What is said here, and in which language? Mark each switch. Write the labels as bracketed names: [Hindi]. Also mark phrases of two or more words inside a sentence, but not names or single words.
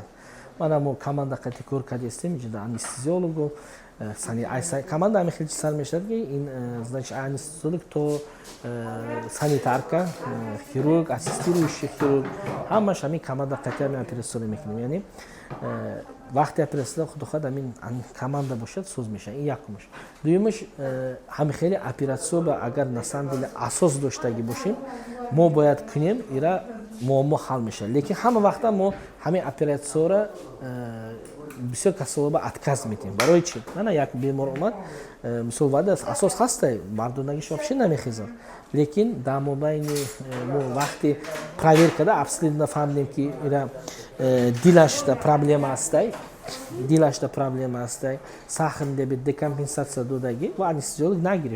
[Tajik] Мана мо команда қатъи кор кардем, ҷида анестезиологу, команда ҳамин хел сар мешавад ки ин значит анестезиолог то санитарка, хирург, [Russian] ассистирующий хирург, [Tajik] ҳамаш ҳамин команда қатъи ҳамин операцияро мекунем. Яъни вақти операцияда худохоҳад ҳамин команда бошад, соз мешавад. Ин якумш. Дуюмаш ҳамин хеле операция агар [Russian] на самом деле [Tajik] асос доштагӣ бошем, мо бояд кунем, ира муаммо хал мешавад. Лекин ҳама вақта мо ҳамин операцияро бисёр касалоба отказ метем. Барои чи? Мана як бемор омад, мисол ваъда асос ҳастай, мардонагиш вообще намехезад. Лекин дар мобайни мо вақти проверкада обследование фаҳмидем ки ира дилашда проблема ҳастай, дилашда проблема ҳастай, [Russian] сахар диабет, [Tajik] декомпенсация додагӣ ва анестезиолог нагирифт.